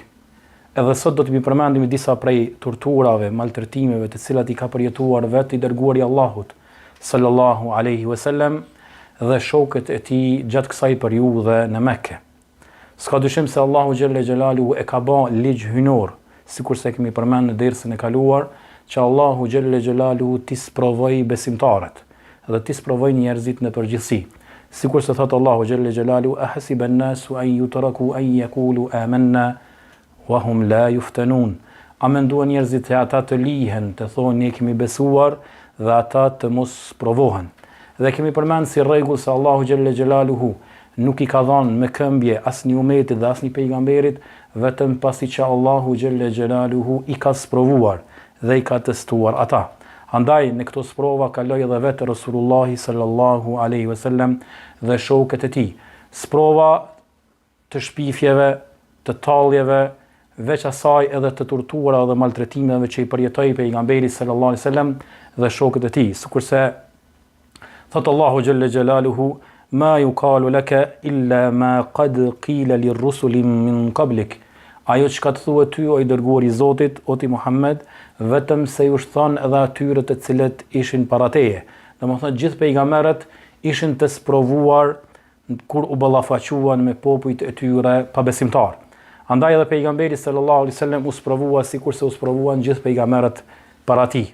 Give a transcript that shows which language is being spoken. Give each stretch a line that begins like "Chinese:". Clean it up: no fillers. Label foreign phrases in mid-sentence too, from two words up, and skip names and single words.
Albanian: Edhe sot do të mi përmendim disa prej torturave, maltretimeve të cilat i ka përjetuar vetë i dërguari i Allahut
Arabic: صلى الله عليه وسلم
Albanian: dhe shokët e tij gjatë kësaj periudhe në Mekë. S'ka dyshim se Allahu
Arabic: جل جلاله
Albanian: e ka bë ligj hynor, sikurse kemi përmendur në dersën e kaluar, që Allahu
Arabic: جل جلاله
Albanian: t'i sprovoi besimtarët dhe t'i sprovoi njerëzit në përgjithësi. Sikur se thot Allahu
Arabic: جل جلاله أحسب الناس أن يتركوا أن يقولوا آمنا وهم لا يفتنون.
Albanian: A menduan njerëzit se ata të lihen, të thonë ne kemi besuar dhe ata të mos provohen. Dhe kemi përmendur si rregull se Allahu
Arabic: جل جلاله
Albanian: nuk i ka dhënë me këmbje asnjë umetit dhe asnjë pejgamberit, vetëm pasi që Allahu
Arabic: جل جلاله
Albanian: i ka sprovuar dhe i ka testuar ata. Andaj në këto sprova kaloi edhe vetë Rasulullahi
Arabic: صلى الله عليه وسلم
Albanian: dhe shokët e tij. Sprova të shpifjeve, të talljeve, veç asaj edhe të torturave dhe maltretimeve që i përjetoi pejgamberi
Arabic: صلى الله عليه وسلم
Albanian: dhe shokët e tij. Sikurse thot Allahu
Arabic: جل جلاله ما يقال لك إلا ما قد قيل للرسل من قبلك.
Albanian: Ajo që ka të thuhet ty o i dërguari i Zotit, o ti Muhammed, vetëm se ju thënë edhe atyre të cilët ishin para teje. Domethënë gjithë pejgamberët ishin të sprovuar kur u ballafaquan me popujt e tyre pabesimtar. Andaj edhe pejgamberi
Arabic: صلى الله عليه وسلم
Albanian: u sprovua sikurse u sprovuan gjithë pejgamberët para tij.